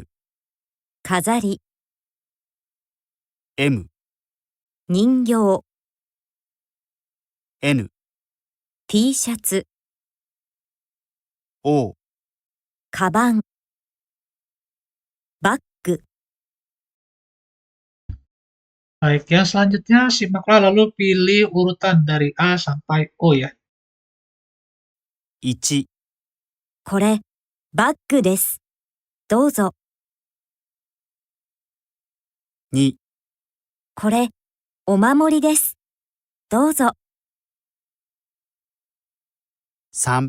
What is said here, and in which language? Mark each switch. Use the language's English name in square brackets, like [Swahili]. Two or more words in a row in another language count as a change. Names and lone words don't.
[Japanese] 飾り、 M、人形、 N、 T シャツ、 O、カバン、バッグ。 [Indonesian] Baik, yang selanjutnya simaklah lalu pilih urutan dari A sampai O ya. [Japanese] 1、これ、バッグです。どうぞ。 2、これ、お守りです。どうぞ。 3、